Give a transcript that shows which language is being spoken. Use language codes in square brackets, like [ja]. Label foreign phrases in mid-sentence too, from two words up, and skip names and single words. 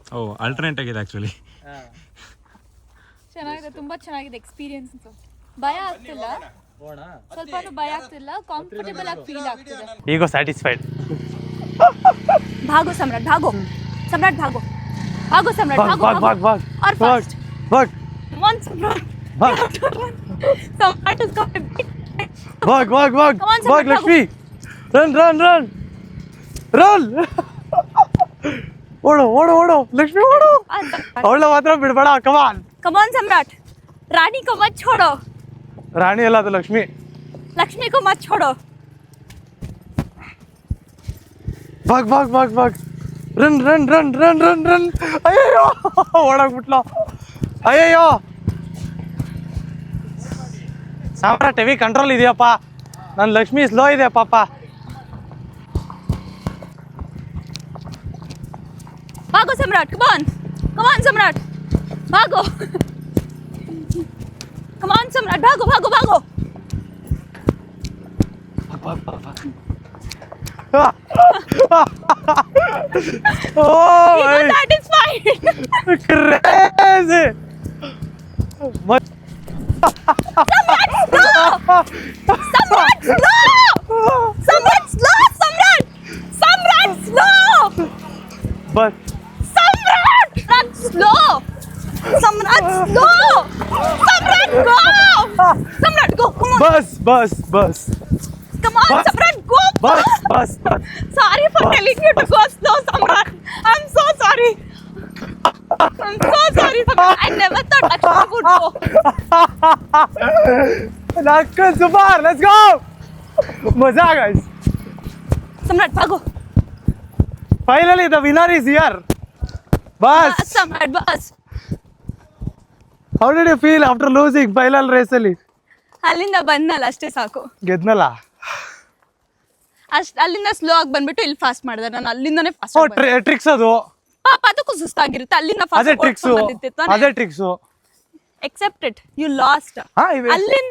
[kn] ಓ ಆಲ್ಟರ್ನೇಟ್ ಆಗಿದೆ ಆ್ಯಕ್ಚುಲಿ. ಚೆನ್ನಾಗಿದೆ, ತುಂಬಾ ಚೆನ್ನಾಗಿದೆ ಎಕ್ಸ್ಪೀರಿಯನ್ಸ್. ಭಯ ಆಗ್ತಿಲ್ಲ, ಸ್ವಲ್ಪನೂ ಭಯ ಆಗ್ತಿಲ್ಲ, ಕಂಫರ್ಟೇಬಲ್ ಆಗಿ ಫೀಲ್ ಆಗ್ತಿದೆ. ಈಗ ಸ್ಯಾಟಿಸ್ಫೈಡ್. [hi] भागो सम्राट, भागो सम्राट, भागो भागो सम्राट, भागो भाग भाग और फास्ट ಭಾಗ್ [en] come on सम्राट, सम्राट is coming. [hi] भाग भाग भाग [en] Come on, [hi] ಭಾಗ್ Samrat, [en] ಲಕ್ಷ್ಮಿ. run run run run. [kn] ಓಡು ಓಡು ಓಡು ಲಕ್ಷ್ಮಿ ಓಡು. ಅವಳ ಮಾತ್ರ ಬಿಡಬೇಡ. ಕಮಾನ್ [en] Come on [hi] सम्राट, रानी को मत छोड़ो, [kn] ರಾಣಿ ಅಲ್ಲ ಅದು ಲಕ್ಷ್ಮಿ. [hi] लक्ष्मी को मत छोड़ो. भाग भाग भाग भाग [en] run run run run run run. [kn] ಅಯ್ಯಯ್ಯೋ ಓಡಾಗ್ಬಿಟ್ಲ. ಅಯ್ಯಯ್ಯೋ ಸಾಮ್ರಾಟ್ [en] heavy control [kn] ಇದೆಯಪ್ಪ. ನನ್ನ ಲಕ್ಷ್ಮಿ ಸ್ಲೋ ಇದೆ ಪಾಪ. [hi] भागो सम्राट, [en] come on सम्राट, भागो. come on [hi] सम्राट, भागो भागो भागो. [en] Oh, He was satisfied. crazy. सम्राट slow, सम्राट slow, सम्राट, सम्राट slow, But सम्राट slow, सम्राट slow, सम्राट go, सम्राट go, come on, [hi] bus. [en] come on, सम्राट go. [hi] Bus. [en] Sorry for telling you to go slow, Samrat. I'm so sorry. Samrat. I never thought Lakshmi would go. Nakal Zubar, let's go. Maza guys. [hi] Samrat, bhago. [en] Finally the winner is here. [hi] Bus. Samrat, bus. [en] how did you feel after losing final ರೇಸಲ್ಲಿ? [kn] ಅಲ್ಲಿಂದ ಬಂದಲ್ಲ ಅಷ್ಟೇ ಸಾಕು. ಗೆದ್ನಲ್ಲ. ಅಲ್ಲಿಂದ ಸ್ಲೋ ಆಗಿ ಬಂದ್ಬಿಟ್ಟು ಇಲ್ಲಿ ಫಾಸ್ಟ್ ಮಾಡಿದೆ ನಾನು. ಅಲ್ಲಿಂದನೇ ಫಾಸ್ಟ್ ಓ ಟ್ರಿಕ್ಸ್ ಅದು. ಪಾಪ ಅದಕ್ಕೂ ಸುಸ್ತಾಗಿರುತ್ತೆ. ಅಲ್ಲಿಂದ ಅದೇ ಟ್ರಿಕ್ಸು, ಅದೇ ಟ್ರಿಕ್ಸು. [en] accept it, you lost. ಅಲ್ಲಿಂದ